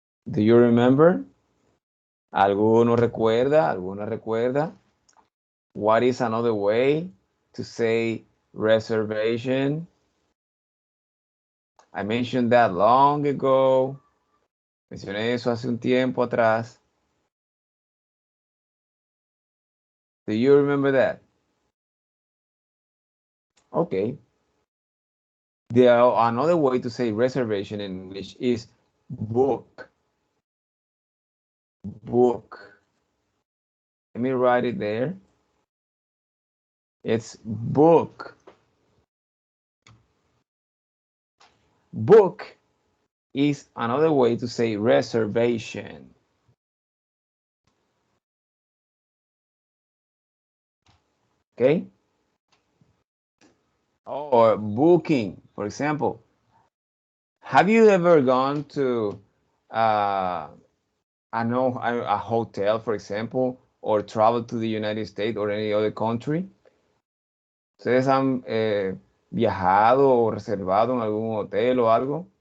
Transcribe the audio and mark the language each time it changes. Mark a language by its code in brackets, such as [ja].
[en] Do you remember? [es] ¿Alguno recuerda? ¿Alguno recuerda? [en] What is another way to say reservation? I mentioned that long ago. [es] Mencioné eso hace un tiempo atrás. [en] Do you remember that? Okay. Another way to say reservation in English is book. Book. Let me write it there. It's book. Book is another way to say reservation. Okay? Or booking, for example. Have you ever gone to a hotel, for example, or traveled to the United States or any other country? [es] ¿Ustedes han viajado o reservado en algún hotel o algo?